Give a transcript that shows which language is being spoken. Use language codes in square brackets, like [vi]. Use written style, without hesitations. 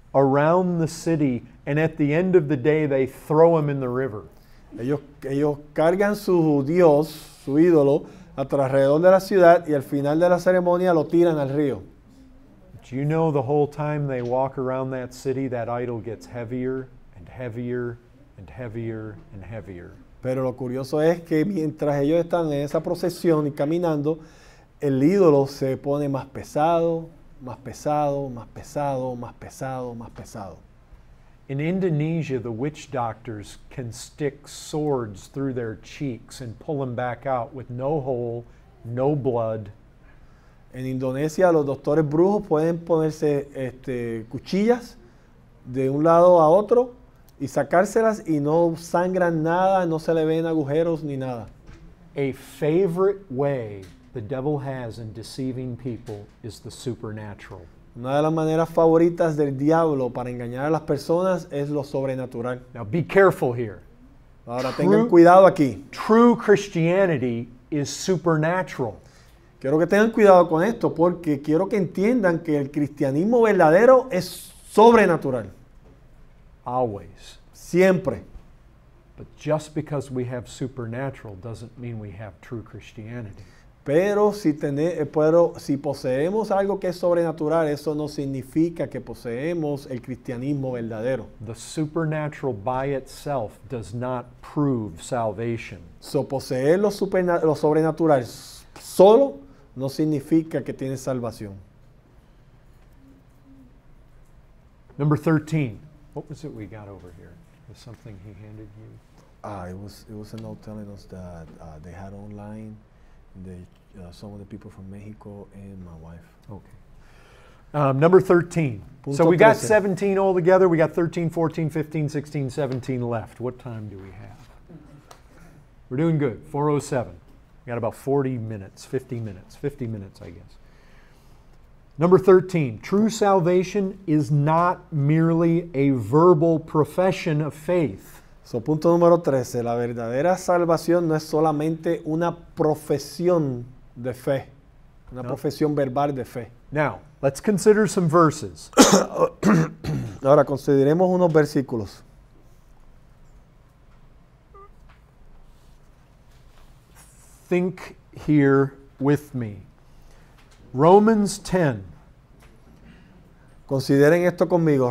[en] around the city, and at the end of the day, they throw him in the river. [es] Ellos cargan su Dios, su ídolo, alrededor de la ciudad y al final de la ceremonia lo tiran al río. [en] Do you know the whole time they walk around that city, that idol gets heavier and heavier and heavier and heavier? [es] Pero lo curioso es que mientras ellos están en esa procesión y caminando, el ídolo se pone más pesado, más pesado, más pesado, más pesado, más pesado. [en] In Indonesia, the witch doctors can stick swords through their cheeks and pull them back out with no hole, no blood. [es] En Indonesia los doctores brujos pueden ponerse cuchillas de un lado a otro y sacárselas y no sangran nada, no se le ven agujeros ni nada. [en] A favorite way the devil has in deceiving people is the supernatural. [es] Una de las maneras favoritas del diablo para engañar a las personas es lo sobrenatural. [en] Now be careful here. [es] Ahora tengan cuidado aquí. [en] True Christianity is supernatural. [es] Quiero que tengan cuidado con esto porque quiero que entiendan que el cristianismo verdadero es sobrenatural. [en] Always. [es] Siempre. [en] But just because we have supernatural doesn't mean we have true Christianity. [es] Pero si poseemos algo que es sobrenatural, eso no significa que poseemos el cristianismo verdadero. [en] The supernatural by itself does not prove salvation. [es] Poseer lo sobrenatural solo no significa que tienes salvación. [en] Number 13. What was it we got over here? Was something he handed you? It was a note telling us that they had online some of the people from Mexico and my wife. Okay. Number 13. [es] Punto [en] So we got 13. 17 altogether. We got 13, 14, 15, 16, 17 left. What time do we have? We're doing good. 4:07. We got about 40 minutes, 50 minutes, I guess. Number 13. True salvation is not merely a verbal profession of faith. [es] Punto número 13. La verdadera salvación no es solamente una profesión de fe, una profesión verbal de fe. [en] Now, let's consider some verses. [es] Ahora consideremos unos versículos. [en] Think here with me. Romans 10, [es] Consideren esto conmigo.